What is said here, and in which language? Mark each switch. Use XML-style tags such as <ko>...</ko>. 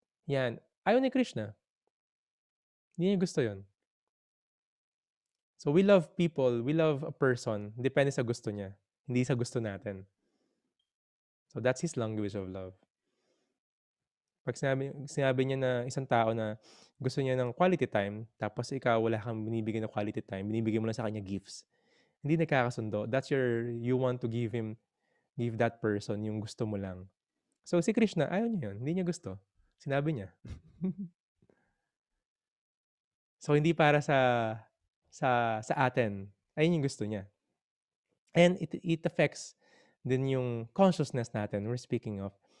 <tl>Yan. Ayaw ni Krishna. Hindi niya gusto yun.</tl> <en>So we love people, we love a person,</en> <tl>depende sa gusto niya, hindi sa gusto natin.</tl> <en>So that's His language of love.</en> <tl>Pag sinabi niya na isang tao na gusto niya ng quality time, tapos ikaw wala kang binibigyan ng quality time, binibigyan mo lang sa kanya gifts, hindi nagkakasundo.</tl> <en>That's you want to give that person</en> <tl>yung gusto mo lang. So si Krishna, ayaw niya yun, hindi niya gusto. Sinabi niya. So hindi para sa atin. Ayun yung gusto niya.</tl> <en>And it affects</en> <tl>din yung consciousness natin</tl> <en>we're speaking of.</en>